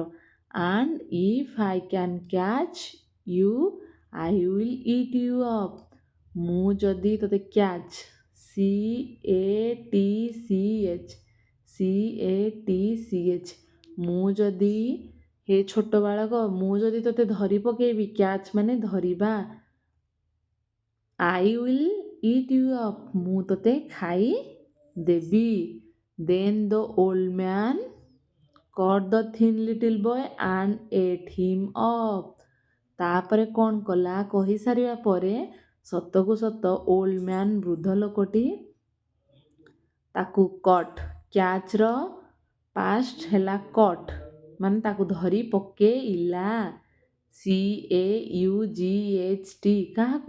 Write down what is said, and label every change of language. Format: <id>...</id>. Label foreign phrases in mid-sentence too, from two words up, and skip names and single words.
<en>And if I can catch you I will eat you up,</en> <or>ମୁଁ ଯଦି ତୋତେ କ୍ୟାଚ୍, CATCH, ମୁଁ ଯଦି, ହେ ଛୋଟ ବାଳକ, ମୁଁ ଯଦି ତୋତେ ଧରି ପକେଇବି, କ୍ୟାଚ୍ ମାନେ ଧରିବା,</or> <en>I will eat you up,</en> <or>ମୁଁ ତୋତେ ଖାଇ ଦେବି।</or> <en>Then the old man caught the thin little boy and ate him up,</en> <or>ତାପରେ କ'ଣ କଲା? କହିସାରିବା ପରେ ସତକୁ ସତ</or> <en>old man,</en> <or>ବୃଦ୍ଧ ଲୋକଟି, ତାକୁ କଟ୍, କ୍ୟାଚ୍ର ପାଷ୍ଟ ହେଲା କଟ୍, ମାନେ ତାକୁ ଧରି ପକେଇଲା। CAUGHT, କାହାକୁ?</or>